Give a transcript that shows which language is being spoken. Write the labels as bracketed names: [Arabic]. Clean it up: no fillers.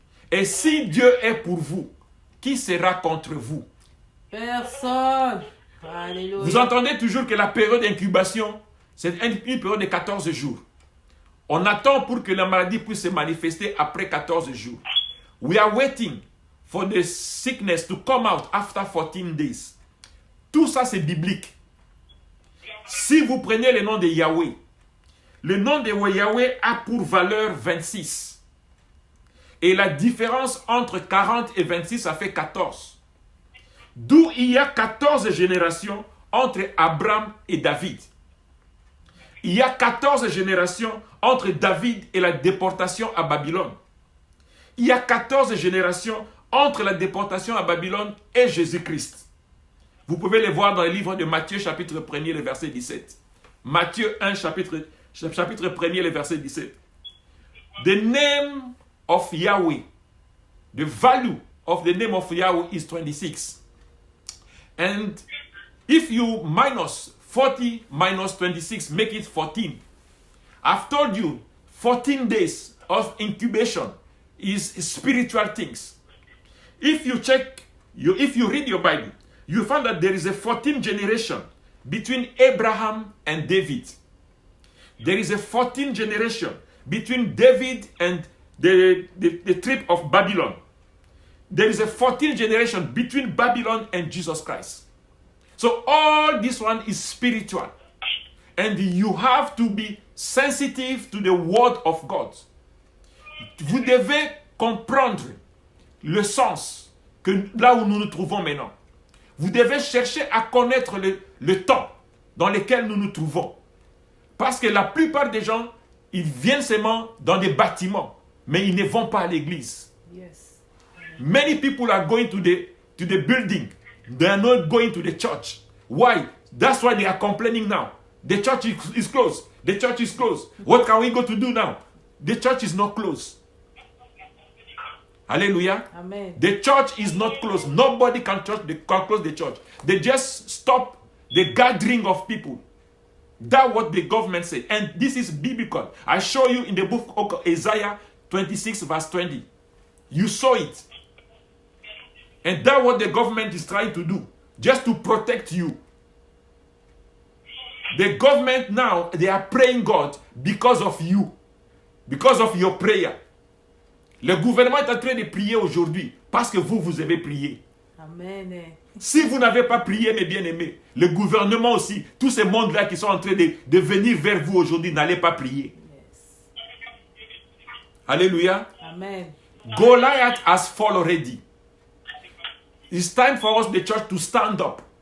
[French] Et si Dieu est pour vous, qui sera contre vous? Personne. Alléluia. Vous entendez toujours que la période d'incubation, c'est une période de 14 jours. On attend pour que la maladie puisse se manifester après 14 jours. [English] We are waiting for the sickness to come out after 14 days. [French] Tout ça, c'est biblique. Si vous prenez le nom de Yahweh, le nom de Yahweh a pour valeur 26. Et la différence entre 40 et 26, ça fait 14. D'où il y a 14 générations entre Abraham et David. Il y a 14 générations entre David et la déportation à Babylone. Il y a 14 générations entre la déportation à Babylone et Jésus-Christ. Vous pouvez les voir dans le livre de Matthieu, chapitre 1er, le verset 17. Matthieu 1, chapitre 1er, le verset 17. [English] The name of Yahweh, the value of the name of Yahweh is 26. And if you minus 40 minus 26, make it 14. I've told you, 14 days of incubation is spiritual things. If you check, if you read your Bible, you find that there is a 14th generation between Abraham and David. There is a 14th generation between David and the trip of Babylon. There is a 14th generation between Babylon and Jesus Christ. So all this one is spiritual. And you have to be sensitive to the word of God. [French] Vous devez comprendre le sens que là où nous nous trouvons maintenant. Vous devez chercher à connaître le temps dans lequel nous nous trouvons. Parce que la plupart des gens, ils viennent seulement dans des bâtiments, mais ils ne vont pas à l'église. [English] Yes. Many people are going to the building. They are not going to the church. Why? That's why they are complaining now. The church is closed. The church is closed. What can we go to do now? The church is not closed. Hallelujah. Amen. The church is not closed. Nobody can close the church. They just stop the gathering of people. That's what the government said. And this is biblical. I show you in the book of Isaiah 26 verse 20. You saw it. And that's what the government is trying to do. Just to protect you. The government now, they are praying God because of you. Because of your prayer. [French] Le gouvernement est en train de prier aujourd'hui parce que vous avez prié. Amen. Si vous n'avez pas prié, mes bien-aimés, le gouvernement aussi, tous ces mondes-là qui sont en train de venir vers vous aujourd'hui, n'allez pas prier. [English] Yes. [French] Alléluia. Amen. [English] Goliath has fallen already. It's time for us, the church, to stand up.